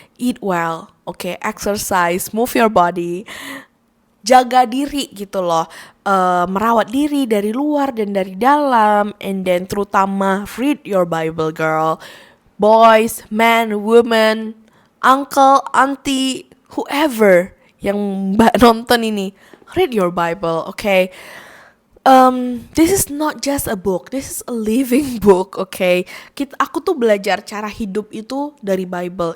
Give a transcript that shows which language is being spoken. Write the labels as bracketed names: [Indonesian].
[English] Eat well, okay? Exercise, move your body. [Indonesian] Jaga diri gitu loh, merawat diri dari luar dan dari dalam, [English] and then [Indonesian] terutama [English] read your Bible, girl. Boys, men, women, uncle, auntie, whoever [Indonesian] yang mbak nonton ini, [English] read your Bible, okay? This is not just a book, this is a living book, okay? [Indonesian] Aku tuh belajar cara hidup itu dari Bible.